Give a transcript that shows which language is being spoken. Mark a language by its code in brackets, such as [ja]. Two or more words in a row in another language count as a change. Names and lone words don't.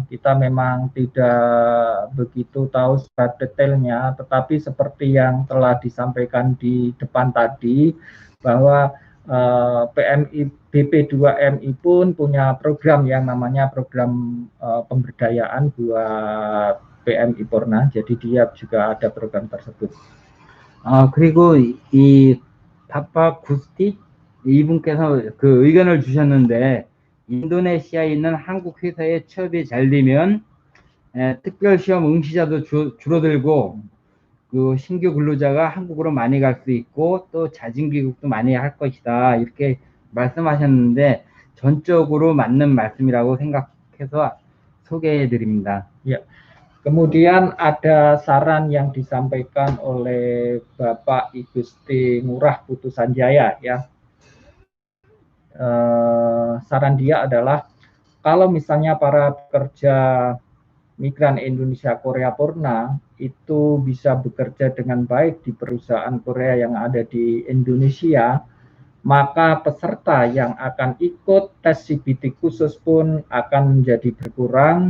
[id] Kita memang tidak begitu tahu secara detailnya, tetapi seperti yang telah disampaikan di depan tadi bahwa PMI BP2MI pun punya program yang namanya program pemberdayaan buat PMI Purna. Jadi dia juga ada program tersebut. [ko] 그리고 이 타파 구스틱 이분께서 그 의견을 주셨는데 인도네시아에 있는 한국 회사에 취업이 잘 되면 특별시험 응시자도 줄어들고 그 신규 근로자가 한국으로 많이 갈 수 있고 또 자진 귀국도 많이 할 것이다 이렇게 말씀하셨는데 전적으로 맞는 말씀이라고 생각해서 소개해 드립니다. [id] Ya. Kemudian ada saran yang disampaikan oleh Bapak Igusti Ngurah Putusanjaya ya. Saran dia adalah kalau misalnya para pekerja migran Indonesia Korea Purna itu bisa bekerja dengan baik di perusahaan Korea yang ada di Indonesia, maka peserta yang akan ikut tes CBT khusus pun akan menjadi berkurang.